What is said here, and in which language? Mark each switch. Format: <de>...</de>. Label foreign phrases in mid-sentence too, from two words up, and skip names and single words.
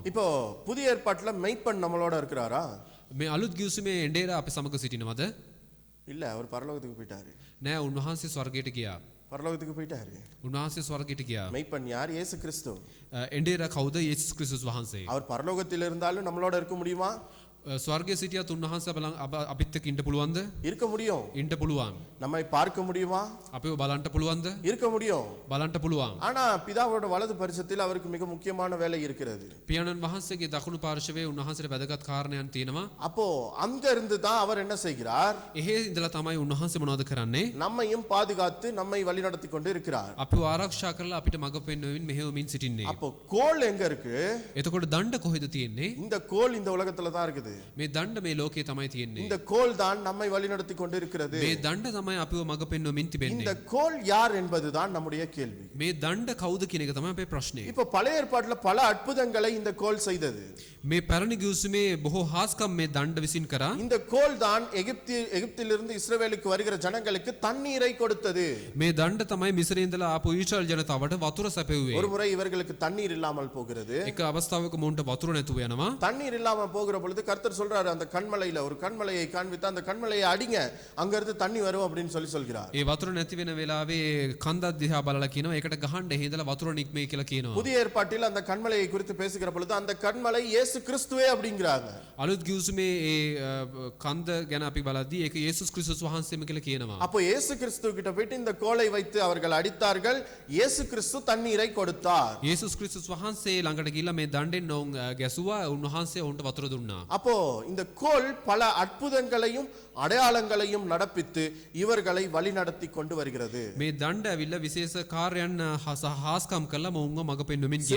<ta>இப்போ புதிய ஏற்பாட்டில் மெய்ப்பன் நம்மளோட இருக்கிறாரா?</ta> <si>මේ අලුත් ගිවිසුමේ එඬේර අපි සමග සිටිනවද?</si> <ta>இல்ல, அவர் பரலோகத்துக்கு போயிட்டாரு.</ta> <si>නෑ උන්වහන්සේ ස්වර්ගයට ගියා.</si> <ta>பரலோகத்துக்கு போயிட்டாரு.</ta> <si>උන්වහන්සේ ස්වර්ගයට ගියා.</si> <ta>மெய்ப்பன் யார்? இயேசு கிறிஸ்து.</ta> <si>එඬේර කවුද? යේසුස් ක්‍රිස්තුස් වහන්සේ.</si> <ta>அவர் பரலோகத்தில் இருந்தாலும் நம்மளோட இருக்க முடியுமா?</ta> <si>ස්වර්ගයේ සිටියත් උන්වහන්සේ අපිත් එක්ක ඉන්න පුළුවන්ද?</si> <ta>இருக்க முடியும்.</ta> <si>ඉන්න පුළුවන්.</si> <ta>நம்மை பார்க்க முடியுமா?</ta> <si>අපිව බලන්න පුළුවන්ද?</si> <ta>இருக்க முடியும்.</ta> <si>බලන්න පුළුවන්.</si> <ta>ஆனா பிதாவோட வலது பரிசத்தில் அவருக்கு மிக முக்கியமான வேலை இருக்கிறது.</ta> <si>පියාණන් වහන්සේගේ දකුණු පාර්ශවයේ උන්වහන්සේට වැදගත් කාරණයක් තියෙනවා.</si> <ta>அப்போ அங்க இருந்து தான் அவர் என்ன செய்கிறார்?</ta> <si>එහෙ ඉඳලා තමයි උන්වහන්සේ මොනවද කරන්නේ?</si> <ta>நம்மையும் பாதுகாத்து நம்மை வழிநடத்தி கொண்டு இருக்கிறார்.</ta> <si>අපිව ආරක්ෂා කරලා අපිට මඟ පෙන්වමින් මෙහෙයමින් සිටින්නේ.</si> <ta>அப்போ கோல் எங்க இருக்கு?</ta> <si>එතකොට දණ්ඩ කොහෙද තියෙන්නේ?</si> <ta>இந்த கோல் இந்த உலகத்துல தான் இருக்குது.</ta> <si>මේ දණ්ඩ මේ ලෝකේ තමයි තියෙන්නේ.</si> <ta>இந்த கோல் தான் நம்மை வழிநடத்தி கொண்டு இருக்கிறது.</ta> <si>මේ දණ්ඩ තමයි අපිව මඟ පෙන්වමින් තිබෙන්නේ.</si> <ta>இந்த கோல் யார் என்பதுதான் நம்முடைய கேள்வி.</ta> <si>මේ දණ්ඩ කවුද කියන එක තමයි අපේ ප්‍රශ්නේ.</si> <ta>இப்போ பழைய ஏற்பாட்டுல பல அற்புதங்களை இந்த கோல் செய்தது.</ta> <si>මේ පැරණි ගිවිසුමේ බොහෝ හාස්කම් මේ දණ්ඩ විසින් කරා.</si> <ta>இந்த கோல் தான் எகிப்திலிருந்து இஸ்ரவேலுக்கு வருகிற ஜனங்களுக்கு தண்ணீரை கொடுத்தது.</ta> <si>මේ දණ්ඩ තමයි මිස්රේ ඉඳලා ආපු ඊශ්‍රායල් ජනතාවට වතුර සැපෙව්වේ.</si> <ta>ஒரு முறை இவர்களுக்கு தண்ணீர் இல்லாமல் போகிறது.</ta> <si>එක අවස්ථාවක මොවුන්ට වතුර නැතුව යනවා.</si> <ta>தண்ணீர் இல்லாம போகிற பொழுது கர்த்தர் சொல்றாரு அந்த கண்மலையில ஒரு கண்மலையை காண்பித்து அந்த கண்மலையை அடிங்க அங்க இருந்து தண்ணி வரும் அப்படின்னு சொல்கிறார்.</ta> <si>ඒ වතුර නැති වෙන වෙලාවේ කන්දක් දිහා බලලා කියනවා ඒකට ගහන්න එහෙදලා වතුර නික්මේ කියලා කියනවා.</si> <ta>புதிய ஏற்பாட்டில் அந்த கண்மலையை குறித்து பேசுகிற பொழுது அந்த கண்மலை இயேசு கிறிஸ்துவே அப்படிங்கறாங்க.</ta> <si>අලුත් ගිවිසුමේ ඒ කන්ද ගැන අපි බලද්දී ඒක යේසුස් ක්‍රිස්තුස් වහන්සේම කියලා කියනවා.</si> <ta>அப்போ இயேசு கிறிஸ்து கிட்ட போயிட்டு இந்த கோலை வைத்து அவர்கள் அடித்தார்கள். இயேசு கிறிஸ்து தண்ணீரை கொடுத்தார்.</ta> <si>යේසුස් ක්‍රිස්තුස් වහන්සේ ළඟට ගිහිල්ලා මේ දණ්ඩෙන් ඔවුන් ගැසුවා උන්වහන්සේ ඔවුන්ට වතුර දුන්නා.</si> <ta>அப்போ இந்த கோல் பல அற்புதங்களையும் அடையாளங்களையும் நடப்பித்து இவர்களை வழிநடத்தி கொண்டு வருகிறது.</ta> <si>මේ දණ්ඩ ඇවිල්ලා විශේෂ කාර්යයන් හාස්කම් කළා මොවුන්ව මඟ පෙන්වමින් ගියා.</si>